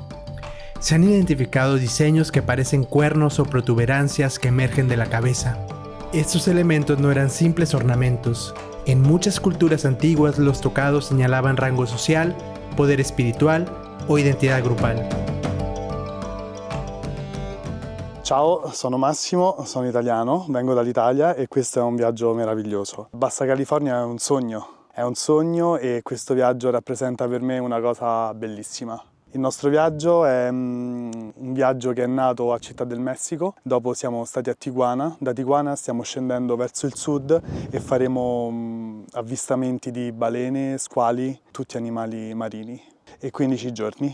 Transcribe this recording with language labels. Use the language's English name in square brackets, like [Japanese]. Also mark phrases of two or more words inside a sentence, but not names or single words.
[Spanish] Se han identificado diseños que parecen cuernos o protuberancias que emergen de la cabeza. Estos elementos no eran simples ornamentos. En muchas culturas antiguas los tocados señalaban rango social, poder espiritual o identidad grupal. [Italian] Ciao, sono Massimo, sono italiano, vengo dall'Italia e questo è un viaggio meraviglioso. Bassa California è un sogno e questo viaggio rappresenta per me una cosa bellissima. Il nostro viaggio è un viaggio che è nato a Città del Messico, dopo siamo stati a Tijuana, da Tijuana stiamo scendendo verso il sud e faremo avvistamenti di balene, squali, tutti animali marini, e 15 giorni.